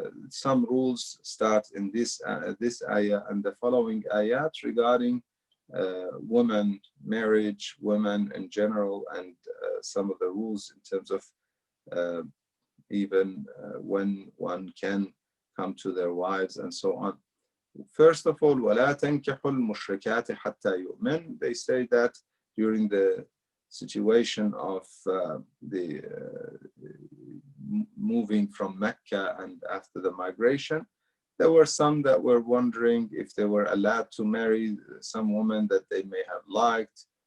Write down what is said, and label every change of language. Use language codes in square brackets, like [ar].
[en] some rules start in this ayah and the following ayat regarding women, marriage, women in general, and some of the rules in terms of even when one can come to their wives and so on. First of all, [ar] وَلَا تَنْكِحُ الْمُشْرِكَاتِ حَتَّى يُؤْمِنْ. [en] They say that during the situation of the moving from Mecca and after the migration, there were some that were wondering if they were allowed to marry some woman that they may have liked.